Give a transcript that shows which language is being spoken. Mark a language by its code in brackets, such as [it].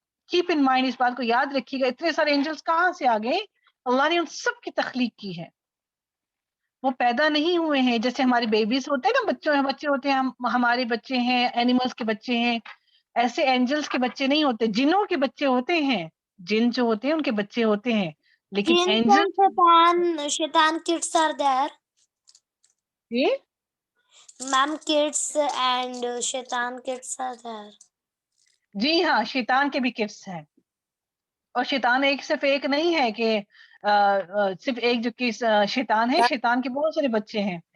[ur] Keep in mind, اس بات کو یاد رکھیے گا. اتنے سارے اینجلز کہاں سے آ گئے؟ اللہ نے ان سب کی تخلیق کی ہے، وہ پیدا نہیں ہوئے ہیں. جیسے ہمارے بیبیز ہوتے ہیں نا، بچے ہوتے ہیں، ہمارے بچے ہیں، اینیملز کے بچے ہیں، ایسے اینجلز کے بچے نہیں ہوتے. جنوں کے بچے ہوتے ہیں، جن جو ہوتے ہیں ان کے بچے ہوتے ہیں، لیکن اینجل [en] شیطان kids are there. [ur] یہ [en] Ma'am, kids and shaitan kids are there. [ur] جی ہاں، شیطان کے بھی کٹس ہیں. اور شیطان صرف ایک نہیں ہے کہ صرف ایک جو کہ شیطان ہے، شیطان کے بہت سارے بچے ہیں.